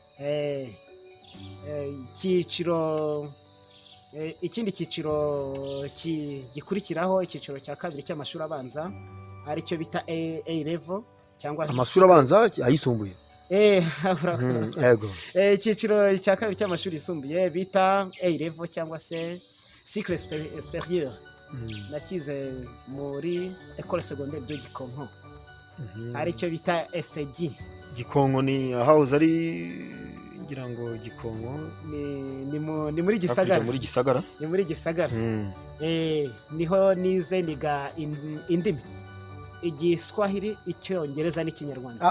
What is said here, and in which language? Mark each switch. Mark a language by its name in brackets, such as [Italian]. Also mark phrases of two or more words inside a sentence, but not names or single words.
[Kinyarwanda] Ikindi cyiciro gikurikiraho, icyiciro cya kabiri cy'amashuri abanza, aricyo bita [English] A level [Kinyarwanda] cyangwa amashuri abanza ayisumbuye. Yego. Icyiciro cya kabiri cy'amashuri yisumbuye bita [English] A level [Kinyarwanda] cyangwa se [French] cycle supérieur [Kinyarwanda] nakize muri [French] école secondaire de Gikonko [Kinyarwanda] aricyo bita SG. Gikonko ni ahahoze ari ngira ngo Gikonko ni muri Gisagara. Ni muri Gisagara. Niho nize niga indimi Igiswahili, Icyongereza n'Ikinyarwanda.